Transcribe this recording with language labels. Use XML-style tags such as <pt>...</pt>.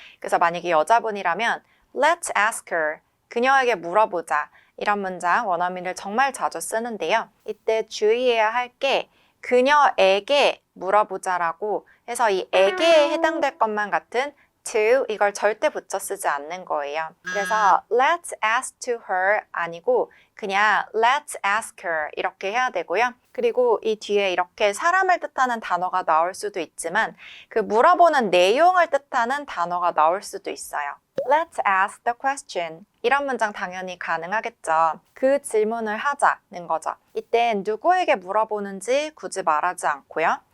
<ko>그래서 만약에 여자분이라면</ko> <en>Let's ask her</en> <ko>그녀에게 물어보자 이런 문장 원어민들 정말 자주 쓰는데요. 이때 주의해야 할 게 그녀에게 물어보자라고 해서 이 에게에 해당될 것만 같은 to 이걸 절대 붙여 쓰지 않는 거예요. 그래서</ko> <en>let's ask to her</en> <ko>아니고 그냥</ko> <en>let's ask her</en> <ko>이렇게 해야 되고요. 그리고 이 뒤에 이렇게 사람을 뜻하는 단어가 나올 수도 있지만 그 물어보는 내용을 뜻하는 단어가 나올 수도 있어요.</ko> <en>Let's ask the question.</en> <ko>이런 문장 당연히 가능하겠죠. 그 질문을 하자는 거죠. 이땐 누구에게 물어보는지 굳이 말하지 않고요.</ko>